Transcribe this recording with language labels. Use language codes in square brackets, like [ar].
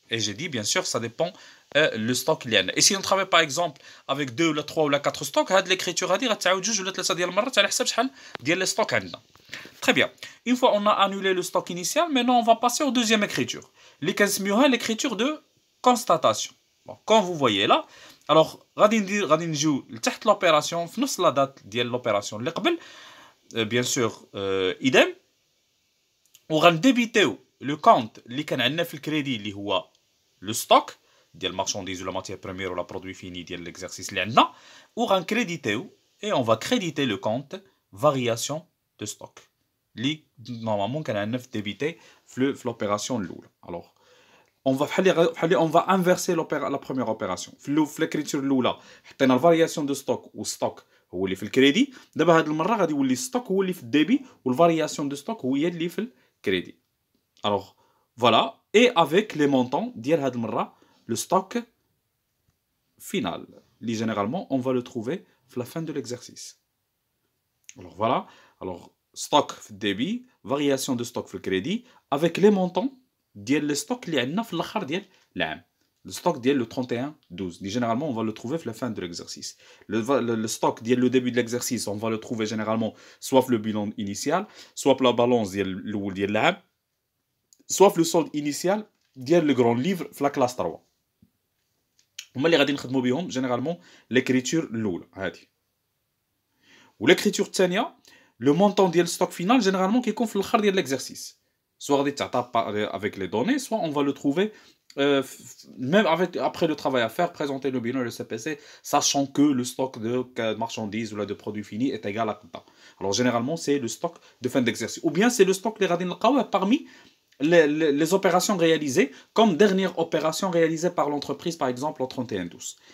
[fr] Et j'ai dit, bien sûr, ça dépend le stock اللي عندنا. Et si on travaille par exemple avec 2 ou 3 ou 4 stocks, هاد l'écriture هادي غتعاود 2 ولا 3 ديال المرات على حسب شحال ديال لي ستوك عندنا. Très bien. Une fois on a annulé le stock initial, maintenant on va passer aux deuxième écriture. L'écriture de constatation. [ar] Bon, comme vous voyez là, alors غادي نجيو لتحت l'opération في نفس la date ديال l'opération اللي قبل bien sûr idem وغنديبيتيو لو كونت اللي كان عندنا في الكريدي اللي هو لو ستوك ديال المارشانديز ولا ماتيير بريمير ولا برودوي فيني ديال ليكزارسيس اللي عندنا وغنكريديتيو et on va créditer le compte variation de stock اللي normalement كان عندنا في ديبيتي في l'opération الاولى. [fr] alors on va inverser la première opération. [ar] في l'écriture الاولى حطينا الفارياسيون دو ستوك والستوك هو اللي في الكريدي. دابا هاد المره غادي يولي الستوك هو اللي في الديبي والفارياسيون دو ستوك هي اللي في الكريدي. [fr] alors voilà et avec les montants ديال هاد المره le stock final اللي généralement on va le trouver في la fin de l'exercice. alors voilà, alors stock في الديبي variation de stock في الكريدي avec les montants ديال لي ستوك اللي عندنا في الاخر ديال العام. Le stock ديال le 31-12 généralement on va le trouver في la fin de l'exercice. Le stock ديال le début de l'exercice on va le trouver généralement soit في le bilan initial soit في la balance ديال الاول ديال العام soit في le solde initial ديال le grand livre في la classe 3. [ar] هما اللي غادي نخدموا بهم généralement l'écriture الاولى هادي. والاكريتور الثانيه le montant ديال stock final généralement كيكون في الاخر ديال l'exercice. [fr] soit غادي تعطى avec les données soit on va le trouver même après le travail à faire, présenter le bilan et le CPC, sachant que le stock de marchandises ou de produits finis est égal à temps. Alors généralement, c'est le stock de fin d'exercice. Ou bien c'est le stock parmi les opérations réalisées, comme dernière opération réalisée par l'entreprise, par exemple, au 31-12.